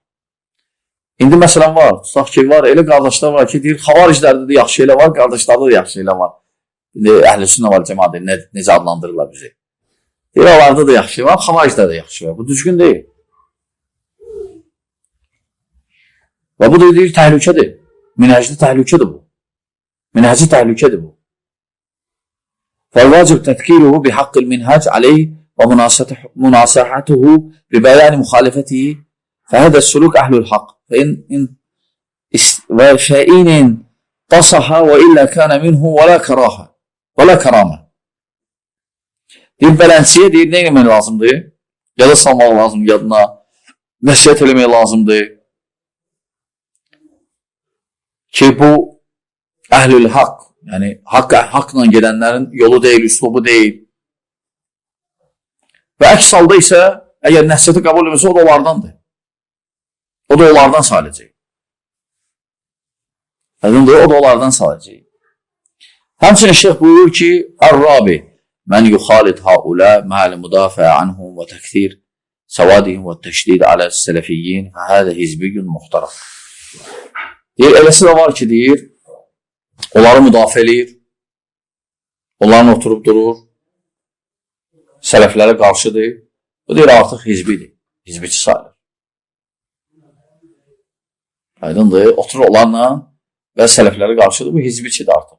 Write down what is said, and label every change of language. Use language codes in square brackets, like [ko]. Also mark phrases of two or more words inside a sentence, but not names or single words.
[az] İndi məsələn var, tutaq ki, var, elə qardaşlar var ki, deyir, xavariclərdə də yaxşı elə var, qardaşlarda da yaxşı elə var. İndi [ar] أهل السنة والجماعة [az] necə adlandırırlar bizi. Oralarda da yaxşı var, xavaricdə də yaxşı var. Bu düzgün deyil. Və bu da deyir, təhlükədir. Minhəcdə təhlükədir bu. Minhəci təhlükədir bu. [ar] فالواجب تذكيره بحق المنهج عليه ومناصحته ببيان مخالفته فهذا السلوك أهل الحق فإن تصح وإلا كان منه ولا كرامة [az] deyir, bələnsiyə deyir, nə eləmək lazımdır? Yada salmaq lazımdır yadına, nəsiyyət eləmək lazımdır ki, bu [ar] أهل الحق, [az] yəni haqla gedənlərin yolu deyil, üslubu deyil. Və əks halda isə, əgər nəsiyyəti qəbul edilməsə, o da onlardandır. O da onlardan saləcək. O da onlardan saləcək. Həmçinin şeyh buyurur ki, [ar] Ər-Rabi من يخالط هؤلاء مع المدافع عنهم وتكثير سوادهم والتشديد على السلفيين فهذا حزبي محترم. [az] Deyir, eləsi də var ki, deyir, onları müdafiə eləyir, Onların oturub durur, sələflərə qarşıdır. Bu deyir, artıq hizbidir, hizbiçi sayılır. Aydındır, oturur onlarla və sələflərə qarşıdır, bu hizbiçidir artıq.